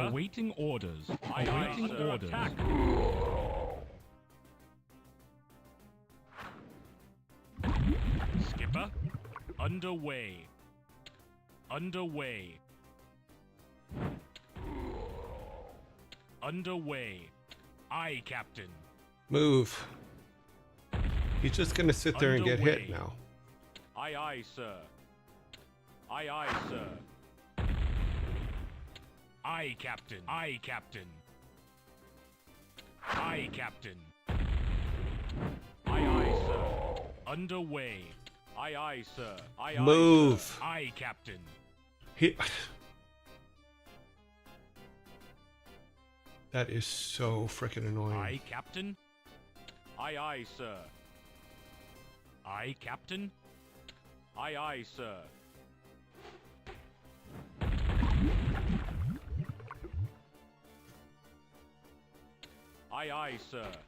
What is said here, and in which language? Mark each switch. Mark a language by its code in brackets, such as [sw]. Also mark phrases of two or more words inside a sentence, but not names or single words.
[en] Awaiting orders. Awaiting orders. Attack. Skipper. Underway. Underway. Underway. Aye, Captain. Move. He's just gonna sit there and get hit Underway. now. Aye, aye, sir. Aye, aye, sir. Aye, Captain. Aye, Captain. Aye, Captain. Aye, aye, sir. Underway. Aye, aye, sir. Aye, aye, Move. sir. Aye, Captain. He. That is so freaking annoying. Aye, Captain. Aye, aye, sir. Aye, Captain. Aye, aye, sir. Aye, aye, sir.